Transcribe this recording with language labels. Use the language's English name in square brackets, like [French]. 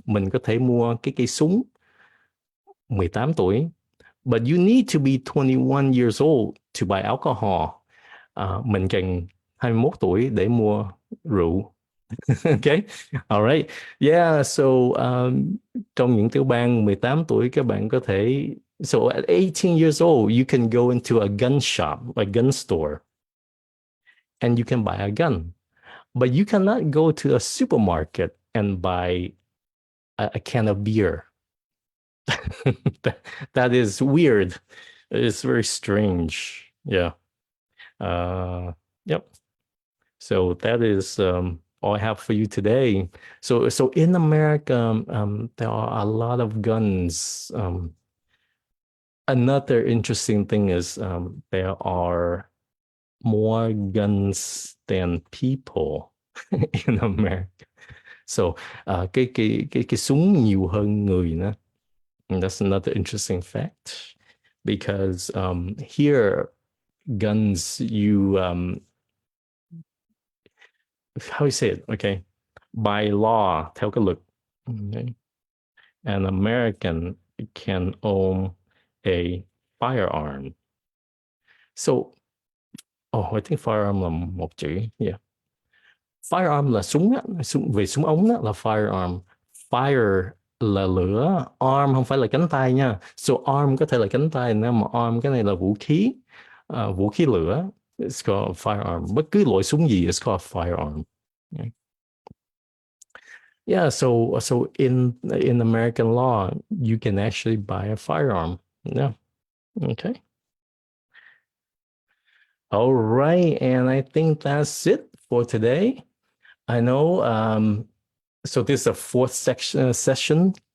[Vietnamese] Mình có thể mua cái cây súng 18 tuổi. [English] But you need to be 21 years old to buy alcohol. [Vietnamese] Mình cần 21 tuổi để mua rượu. [English] Okay, all right. Yeah, so [Vietnamese] trong những tiểu bang 18 tuổi các bạn có thể, [English] so at 18 years old you can go into a gun shop, a gun store, and you can buy a gun. But you cannot go to a supermarket and buy a can of beer. that is weird. It's very strange. Yeah. Yep. So that is all I have for you today. So in America, there are a lot of guns. Another interesting thing is there are more guns than people in America. [Vietnamese] So cái súng nhiều hơn người nữa. [English] And that's another interesting fact, because here guns, you how you say it? Okay, By law, [Vietnamese] theo cái luật. [English] Okay. An American can own a firearm. So, oh, I think firearm [Vietnamese] là một chữ. [English] Yeah. [Vietnamese] Firearm là súng á, về súng ống á, là firearm. Fire là lửa, arm không phải là cánh tay nha. So arm có thể là cánh tay, nhưng mà arm cái này là vũ khí. Vũ khí lửa. [English] It's called a firearm. [Vietnamese] Bất cứ loại súng gì, [English] it's called a firearm. Yeah. Yeah, so in American law, you can actually buy a firearm. Yeah. Okay. All right, and I think that's it for today. I know. So this is a fourth section session.